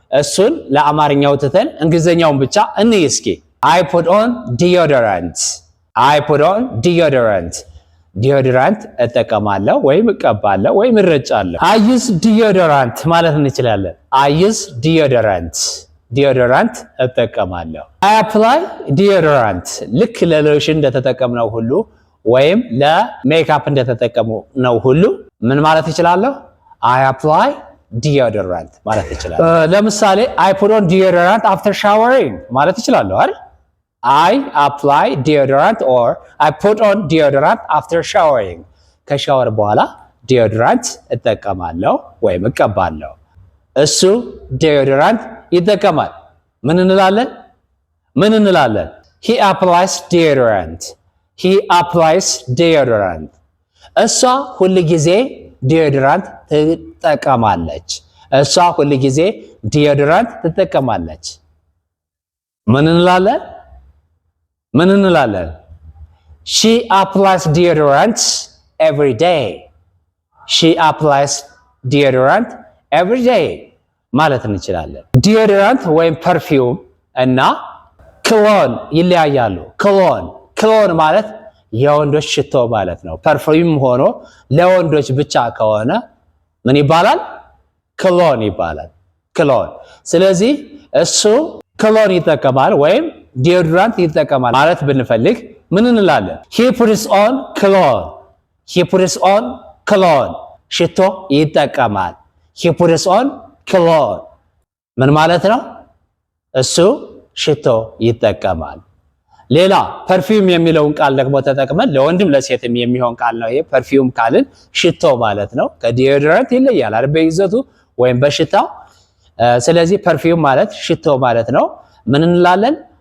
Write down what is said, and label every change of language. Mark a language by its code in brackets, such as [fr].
[am] እሱን ለአማርኛው ትተን እንግሊዝኛውን ብቻ እንይ እስኪ። [en] I put on deodorant. I put on deodorant. [am] ዲዮድራንት እጠቀማለሁ ወይም እቀባለሁ ወይም እረጫለሁ። [en] I use deodorant [am] ማለት እንችላለን። [en] I use deodorant. [am] ዲዮድራንት እጠቀማለሁ። [en] I apply deodorant. [am] ልክ ለሎሽን እንደተጠቀምነው ሁሉ ወይም ለሜካፕ እንደተጠቀምነው ሁሉ ምን ማለት እችላለሁ? [en] I apply deodorant [am] ማለት እችላለሁ። ለምሳሌ [en] I put on deodorant after showering [am] ማለት እችላለሁ አይደል? [en] I apply deodorant or I put on deodorant after showering. [am] ከሻወር በኋላ ዲዮድራንት እጠቀማለሁ ወይም እቀባለሁ። እሱ ዲዮድራንት ይጠቀማል። ምን እንላለን? [en] He applies deodorant. He applies deodorant. [am] እሷ ሁል ጊዜ ዲዮድራንት ትጠቀማለች። እሷ ሁል ጊዜ ዲዮድራንት ትጠቀማለች። ምን እንላለን? [en] She applies deodorant every day. She applies deodorant every day [am] ማለት እንችላለን። ዲዮድራንት ወይም ፐርፊውም እና ክሎን ይለያያሉ። ክሎን ማለት የወንዶች ሽቶ ማለት ነው። ፐርፊውም ሆኖ ለወንዶች ብቻ ከሆነ ምን ይባላል? ክሎን ይባላል። ክሎን። ስለዚህ እሱ ክሎን ይጠቀማል ወይም ዲዮድራንት ይጠቀማል ማለት ብንፈልግ ምን እንላለን? [en] He puts on cologne. He puts on cologne. [am] ሽቶ ይጠቀማል። [en] He puts on cologne. [am] ምን ማለት ነው? እሱ ሽቶ ይጠቀማል። ሌላ ፐርፊውም የሚለውን ቃል ደግሞ ተጠቅመን ለወንድም ለሴትም የሚሆን ቃል ነው። ይሄ ፐርፊውም ካልን ሽቶ ማለት ነው። ከዲዮድራንት ይለያል አይደል? በይዘቱ ወይም በሽታው። ስለዚህ ፐርፊውም ማለት ሽቶ ማለት ነው። ምን እንላለን?